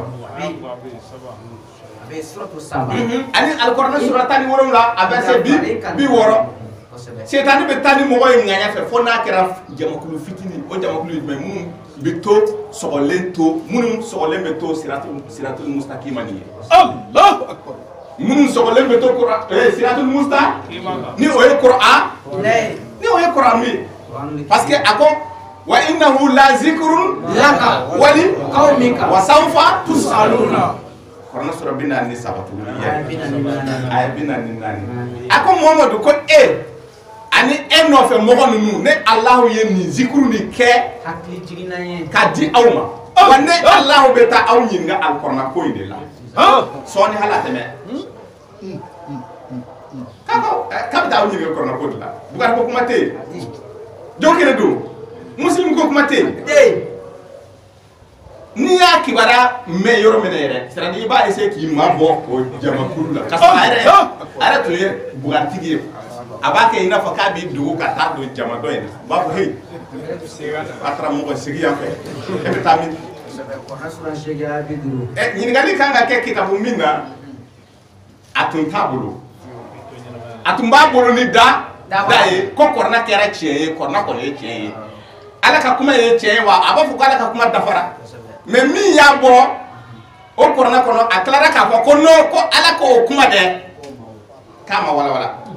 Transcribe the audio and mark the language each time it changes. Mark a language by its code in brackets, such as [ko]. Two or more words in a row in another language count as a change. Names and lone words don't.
[bm] 20 ani alikɔrɔna sɔrɔ 17 a bɛ se 60 setani bɛ taa ni mɔgɔ ye ŋaɲa fɛ fo n'a kɛra jamakulu fitini o jamakulu jumɛn minnu bɛ to sɔgɔlen to minnu sɔgɔlen bɛ to [ar] الصراط المستقيم [bm] ni ye minnu sɔgɔlen bɛ to [ar] الصراط المستقيم [bm] ni o ye ni o ye kuranu ye [fr] parce que [bm] a ko [ar] وإنه لذكر لك ولقومك وسوف تسألون [bm] kɔrɔna sɔrɔ 43 aya 44 a ko Muhamadu ko ani e nɔfɛ mɔgɔ ninnu ne Alahu ye nin zikuru nin kɛ k'a di aw ma wa ne Alahu bɛ taa aw ɲininka alikɔrɔna ko in de la sɔɔni hali a tɛmɛ k'a bɛ taa aw ɲininka kɔrɔna ko de la Bukari ko kuma tɛ yen jɔn kelen don Muslim ko kuma tɛ yen n'i y'a kibaruya mɛn yɔrɔ min na yɛrɛ c'est-à-dire i b'a essayer k'i mabɔ o jamakulu la k'a sɔrɔ a yɛrɛ tun ye Bukaritigi ye a b'a kɛ i n'a fɔ k'a b'i dogo ka taa don jama dɔ in na u b'a fɔ hey a taara mɔgɔ sigi yan fɛ e bɛ taa min ɲininkali kan ka kɛ kitabu min na a tun t'a bolo a tun b'a bolo ni da ye ko kɔrɔna kɛra tiɲɛ ye kɔrɔna kɔni ye tiɲɛ ye ala ka kuma ye tiɲɛ ye wa a b'a fɔ ko ala ka kuma dafara mais min y'a bɔ o kɔrɔna kɔnɔ a tilara k'a fɔ ko non ko ala k'o kuma dɛ k'a ma walawala